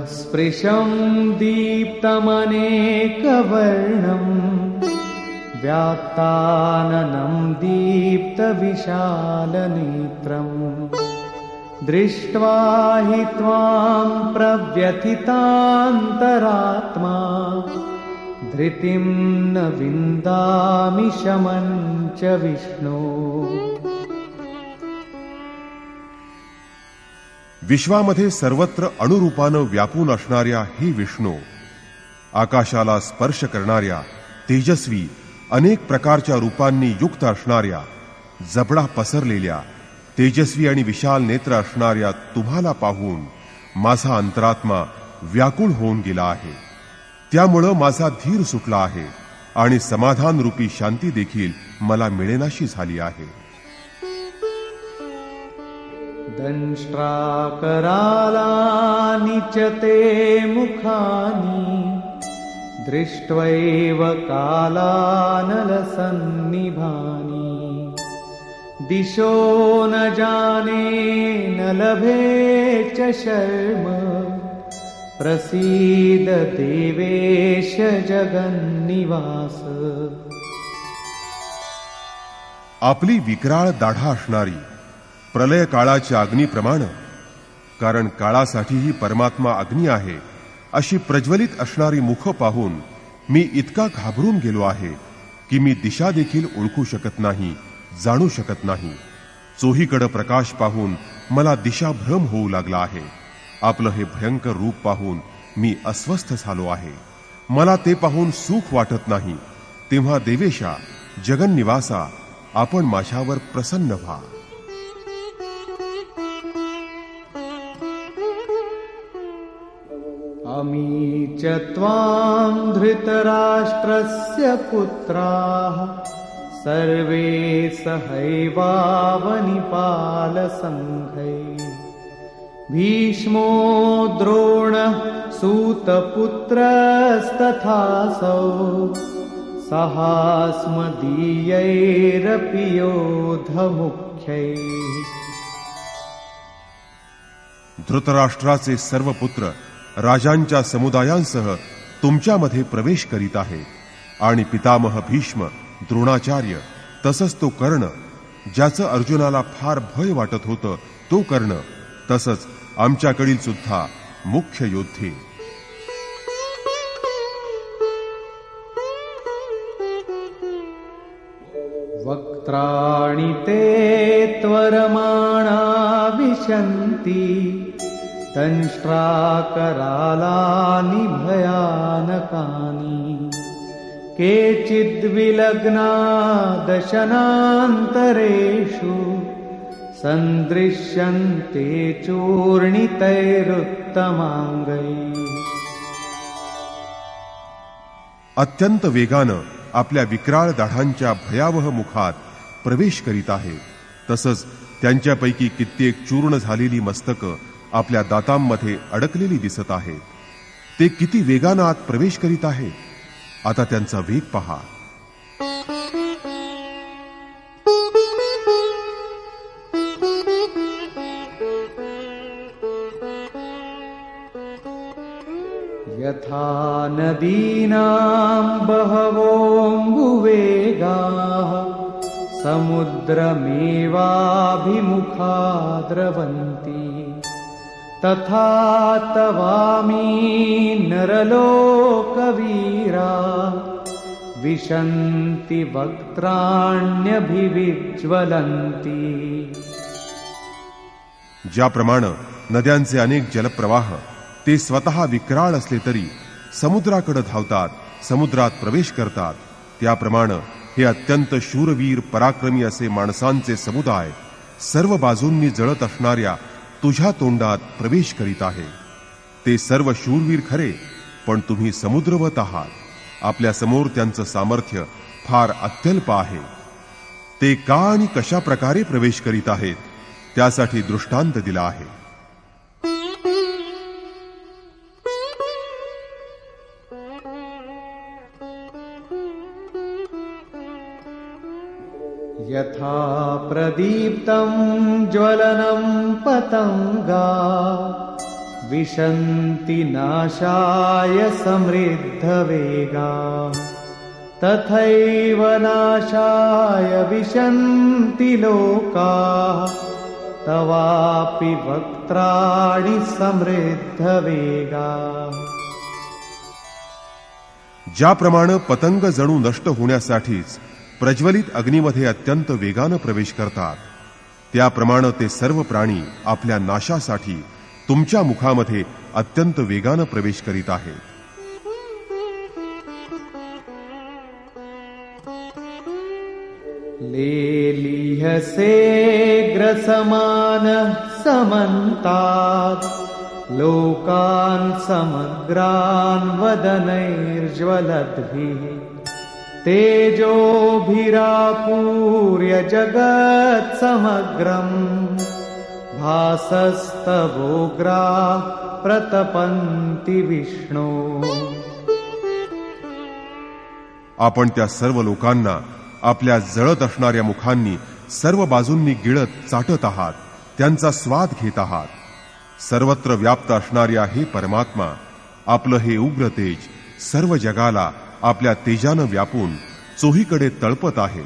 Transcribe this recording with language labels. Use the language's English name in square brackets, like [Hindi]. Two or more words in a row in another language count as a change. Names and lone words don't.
[Sanskrit] स्पृशं दीप्तमनेकवर्णम् व्यात्ताननं दीप्तविशालनेत्रम् दृष्ट्वा हि त्वां प्रव्यथितान्तरात्मा धृतिं न विन्दामि शमं च विष्णो। [Marathi] विश्वामध्ये सर्वत्र अणुरूपानं व्यापून असणाऱ्या हे विष्णू, आकाशाला स्पर्श करणाऱ्या तेजस्वी अनेक प्रकारच्या रूपांनी युक्त असणाऱ्या, जबडा पसरलेल्या तेजस्वी आणि विशाल नेत्र असणाऱ्या तुम्हाला पाहून माझा अंतरात्मा व्याकुळ होऊन गेला आहे। त्यामुळं माझा धीर सुटला आहे आणि समाधान रूपी शांती देखील मला मिळेनाशी झाली आहे। [Sanskrit] दंष्ट्राकरालानि च ते मुखानि दृष्ट्वैव कालानलसन्निभानि दिशो न जाने न लभे च शर्म प्रसीद देवेश जगन्निवास। [Marathi] आपली विक्राळ दाढा असणारी प्रलय काळाच्या अग्नीप्रमाणे, कारण काळासाठीही परमात्मा अग्नी आहे, अशी प्रज्वलित असणारी मुख पाहून मी इतका घाबरून गेलो आहे की मी दिशा देखील ओळखू शकत नाही, जाणू शकत नाही। चोहीकडे प्रकाश पाहून मला दिशाभ्रम होऊ लागला आहे। आपलं हे भयंकर रूप पाहून मी अस्वस्थ झालो आहे। मला ते पाहून सुख वाटत नाही। तेव्हा देवेशा, जगन्निवासा, आपण माझ्यावर प्रसन्न व्हा। [Sanskrit] अमी च त्वां धृतराष्ट्रस्य पुत्राः सर्वे सहैवावनिपालसङ्घैः भीष्मो द्रोणः सूतपुत्रस्तथासौ सहास्मदीयैरपि योधमुख्यैः। [Marathi] धृतराष्ट्राचे सर्व पुत्र राजांच्या समुदायांसह तुमच्यामध्ये प्रवेश करीत आहेत आणि पितामह भीष्म, द्रोणाचार्य, तसंच तो कर्ण, ज्याचं अर्जुनाला फार भय वाटत होतं, तो कर्ण, तसंच आमच्याकडील सुद्धा मुख्य योद्धे। [Sanskrit] वक्त्राणि ते त्वरमाणा विशन्ति दंष्ट्राकरालानि भयानकानि केचिद्विलग्ना दशनान्तरेषु सन्दृश्यन्ते चूर्णितैरुत्तमाङ्गैः। [Marathi] अत्यंत वेगानं आपल्या विक्राळ दाढांच्या भयावह मुखात प्रवेश करीत आहे। तसंच त्यांच्यापैकी कित्येक चूर्ण झालेली मस्तकं आपल्या दातांमध्ये अडकलेली दिसत आहेत। ते किती वेगानं आत प्रवेश करीत आहेत। आता त्यांचा वेग पहा। [Sanskrit] यथा नदीनां बहवोऽम्बुवेगाः समुद्रमेवाभिमुखा द्रवन्ति तथा तवामी नरलोकवीरा विशन्ति वक्त्राण्यभिविज्वलन्ति। [Marathi] ज्याप्रमाणे नद्यांचे अनेक जलप्रवाह ते स्वतः विक्राळ असले तरी समुद्राकडे धावतात, समुद्रात प्रवेश करतात, त्याप्रमाणे हे अत्यंत शूरवीर पराक्रमी असे माणसांचे समुदाय सर्व बाजूंनी जळत असणाऱ्या तुझ्या तोंडात प्रवेश करीत आहे। ते सर्व शूरवीर खरे, पण तुम्ही समुद्रवत आहात। आपल्या समोर त्यांचं सामर्थ्य फार अत्यल्प आहे। ते का आणि कशा प्रकारे प्रवेश करीत आहेत त्यासाठी दृष्टांत दिला आहे। [Sanskrit] यथा प्रदीप्तं ज्वलनं पतंगा विशन्ति नाशाय समृद्धवेगा तथैव नाशाय विशन्ति लोकाः तवापि वक्त्राणि समृद्धवेगा। [Marathi] ज्याप्रमाणे पतंग जणू नष्ट होण्यासाठीच प्रज्वलित अग्नीमध्ये अत्यंत वेगानं प्रवेश करतात, त्याप्रमाणे ते सर्व प्राणी आपल्या नाशासाठी तुमच्या मुखामध्ये अत्यंत वेगानं प्रवेश करीत आहेत। [Sanskrit] लेलिहसे ग्रसमानः समन्तात् लोकान् समग्रान् वदनैर्ज्वलद्भिः तेजोभिरापूर्य जगत् समग्रम् भासस्तवोग्राः प्रतपन्ति विष्णो। [Marathi] आपण त्या सर्व लोकांना आपल्या जळत असणाऱ्या मुखांनी सर्व बाजूंनी गिळत चाटत आहात, त्यांचा स्वाद घेत आहात। सर्वत्र व्याप्त असणाऱ्या हे परमात्मा, आपलं हे उग्र तेज सर्व जगाला आपल्या तेजानं व्यापून चोहीकडे तळपत आहे।